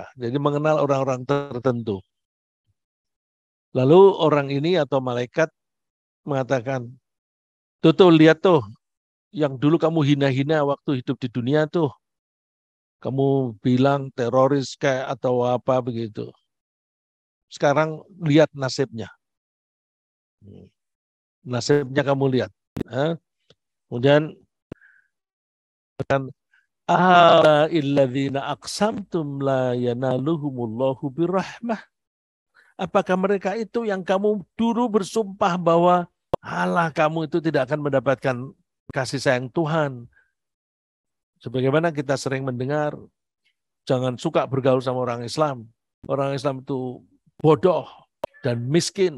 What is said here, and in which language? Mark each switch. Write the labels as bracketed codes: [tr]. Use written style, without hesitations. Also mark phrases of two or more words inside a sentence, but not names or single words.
[id] Jadi mengenal orang-orang tertentu. Lalu orang ini atau malaikat mengatakan, tuh lihat tuh, yang dulu kamu hina-hina waktu hidup di dunia tuh. Kamu bilang teroris kayak atau apa begitu. Sekarang lihat nasibnya. Nasibnya kamu lihat. [ar] Kemudian الذين أقسمتم لا ينالهم الله برحمة. [id] Apakah mereka itu yang kamu dulu bersumpah bahwa Allah kamu itu tidak akan mendapatkan kasih sayang Tuhan. Sebagaimana kita sering mendengar, jangan suka bergaul sama orang Islam. Orang Islam itu bodoh dan miskin.